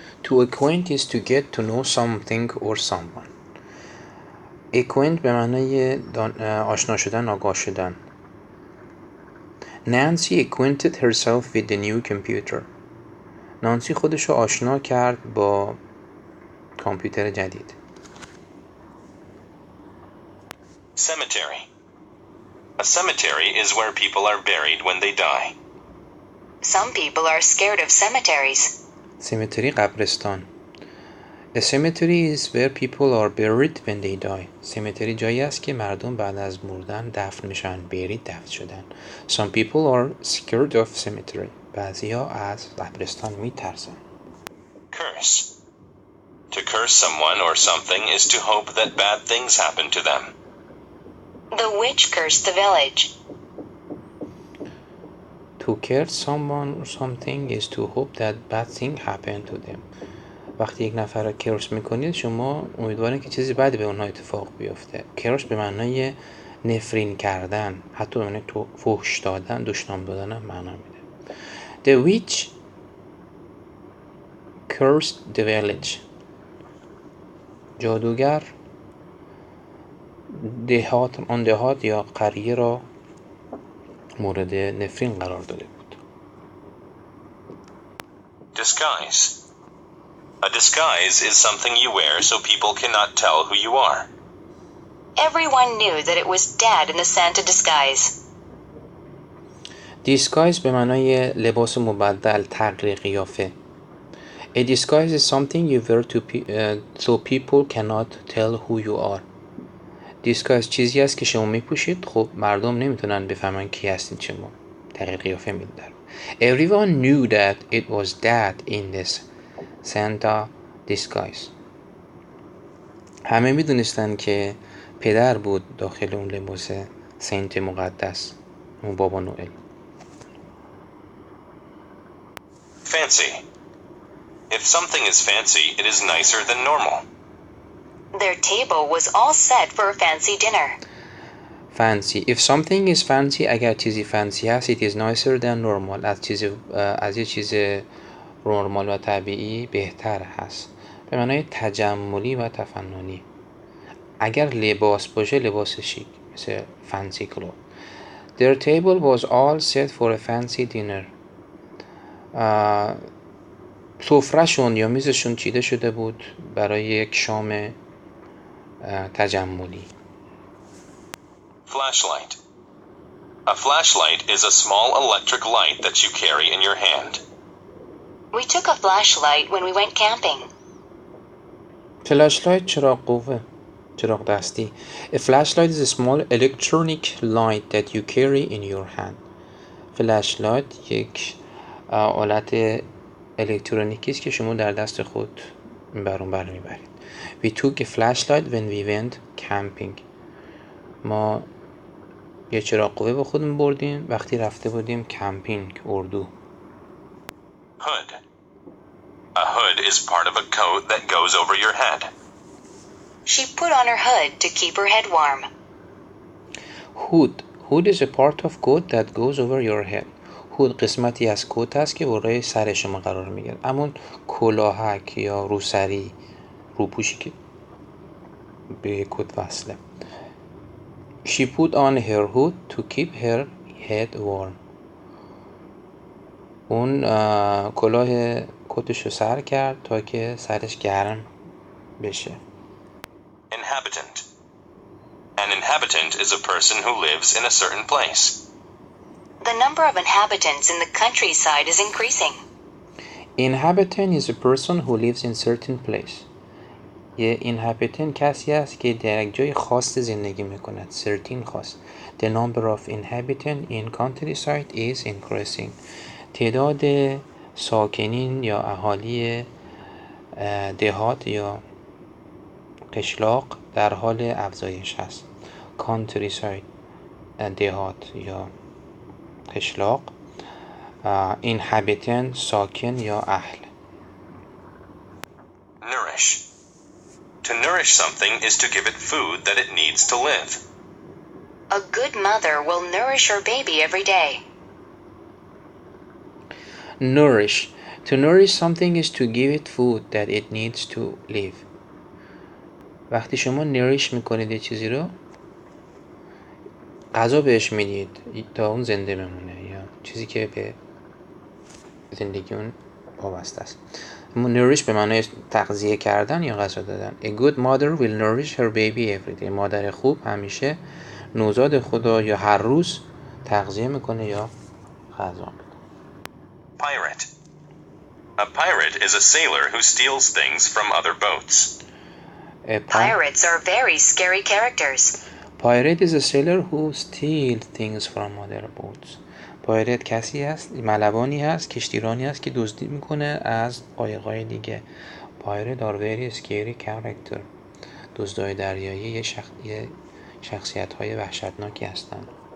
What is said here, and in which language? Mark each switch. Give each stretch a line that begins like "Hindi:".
English: To acquaint is to get to know something or someone.
Persian: acquaint به معنای آشنا شدن، آگاه شدن.
English: Nancy acquainted herself with the new computer.
Persian: نانسی خودشو آشنا کرد با کامپیوتر جدید.
English: Cemetery. A cemetery is where people are buried when they die. Some people are scared of cemeteries. Cemetery قبرستان. A cemetery is where people are buried when they die.
Persian: cemetery جایی است که مردم بعد از مردن دفن میشن. buried دفن شدن.
English: Some people are scared of cemetery.
Persian: بعضیا از قبرستان میترسن.
English: Curse. To curse someone or something is to hope that bad things happen to them. The witch cursed the village. To curse someone or something is to hope that bad thing happen to them.
Persian: وقتی یک نفر را کرس میکنید شما امیدوارید که چیزی بدی به اونها اتفاق بیفته. کرس به معنای نفرین کردن، حتی به معنای فحش دادن، دشنام دادن هم معنا میده.
English: The witch cursed the village.
Persian: جادوگر دهات یا قریه را مورد نفرین قرار داده بود.
English: Disguise. A disguise is something you wear so people cannot tell who you are. Everyone knew that it was Dad in the Santa disguise.
Persian: Disguise به معنای لباس مبدل، تغییر قیافه.
English: A disguise is something you wear so people cannot tell who you are.
Persian: Disguise چیزی است که شما میپوشید خب مردم نمیتونن بفهمن کی هستین شما. تغییر قیافه میدن.
English: Everyone knew that it was Dad in this Santa disguise.
Persian: همه میدونستن که پدر بود داخل اون لباس سنت مقدس، اون بابا نوئل.
English: Fancy. If something is fancy, it is nicer than normal. Their table was all set for a fancy dinner. Fancy. If something is fancy,
Persian: اگر چیزی fancy هست,
English: it is nicer than normal.
Persian: از یه چیز نرمال و طبیعی بهتر هست. به معنای تجملی و تفننی. اگر لباس باشه لباس شیک، مثل
English: fancy clothes. Their table was all set for a fancy dinner.
Persian: سفره‌شون یا میزشون چیده شده بود برای یک شام تجملی.
English: Flashlight. A flashlight is a small electric light that you carry in your hand. We took a flashlight when we went camping.
Persian: Flashlight چراغ قوه، چراغ دستی.
English: A flashlight is a small electronic light that you carry in your hand.
Persian: Flashlight یک آلت الکترونیکی است که شما در دست خود بر اون میبرید.
English: We took a flashlight when we went camping.
Persian: ما یه چراغ قوه با خودمون بردیم وقتی رفته بودیم کمپینگ، اردو.
English: Hood. A hood is part of a coat that goes over your head. She put on her hood to keep her head warm. Hood. Hood is a part of coat that goes over your head.
Persian: هود قسمتی از کت است که بالای سر شما قرار میگیره. همون کلاهک یا روسری، روپوشی که به کت وصله.
English: She put on her hood to keep her head warm.
Persian: اون کلاه کتشو سر کرد تا که سرش گرم بشه.
English: Inhabitant. An inhabitant is a person who lives in a certain place. The number of inhabitants in the countryside is increasing. Inhabitant is a person who lives in certain place.
Persian: یه inhabitant کسی است که در یک جای خاص زندگی میکند.
English: certain خاص. The number of inhabitants in countryside is increasing.
Persian: تعداد ساکنین یا اهالی دهات یا قشلاق در حال افزایش است. countryside دهات یا قشلاق. inhabitant ساکن یا اهل.
English: Nourish. To nourish something is to give it food that it needs to live. A good mother will nourish her baby every day. Nourish. To nourish something is to give it food that it needs to live.
Persian: وقتی شما نریش میکنید یه چیزی رو، غذا بهش میدید تا اون زنده بمونه، یا چیزی که به زندگی اون وابسته است. نریش به معنای تغذیه کردن یا غذا دادن.
English: A good mother will nourish her baby every day.
Persian: مادر خوب همیشه نوزاد خدا یا هر روز تغذیه میکنه یا غذا میده.
English: Pirate. A pirate is a sailor who steals things from other boats. Pirates are very scary characters. Pirate is a sailor who steals things from other boats.
Persian: پایرت کسی هست، ملوانی هست، کشتیرانی هست که دزدی میکنه از قایق‌های دیگه.
English: Pirate are very scary character.
Persian: دزدای دریایی یه شخصیت‌های وحشتناکی هستند.